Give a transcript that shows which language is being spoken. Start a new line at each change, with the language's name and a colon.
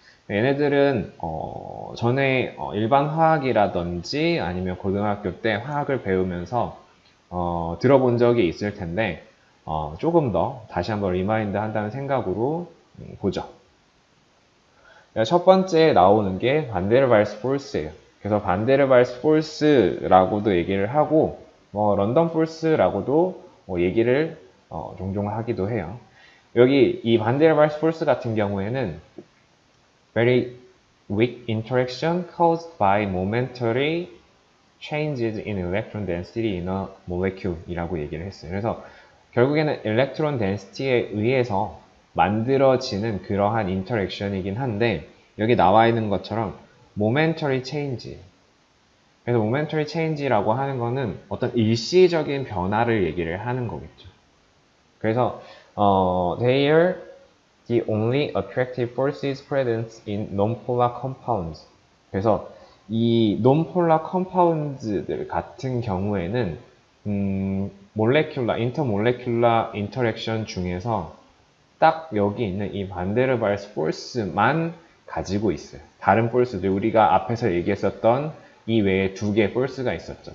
Korean: 얘네들은 전에 일반 화학이라든지 아니면 고등학교 때 화학을 배우면서 들어본 적이 있을 텐데 조금 더 다시 한번 리마인드 한다는 생각으로 보죠. 첫 번째 나오는 게 반데르발스 포스예요. 그래서 반데르발스 포스라고도 얘기를 하고 런던 포스라고도 얘기를 종종 하기도 해요. 여기 이 반데르발스 포스 같은 경우에는
English: very weak interaction caused by momentary changes in electron density in a molecule
Korean: 이라고 얘기를 했어요. 그래서 결국에는 electron density에 의해서 만들어지는 그러한 인터랙션이긴 한데 여기 나와 있는 것처럼 momentary change. 그래서 momentary change라고 하는 거는 어떤 일시적인 변화를 얘기를 하는 거겠죠. 그래서
English: they are the only attractive forces present in non-polar compounds.
Korean: 그래서 이 non-polar compounds들 같은 경우에는 intermolecular interaction 중에서 딱 여기 있는 이 반데르발스 포스만 가지고 있어요. 다른 포스들 우리가 앞에서 얘기했었던 이 외에 두 개의 포스가 있었죠.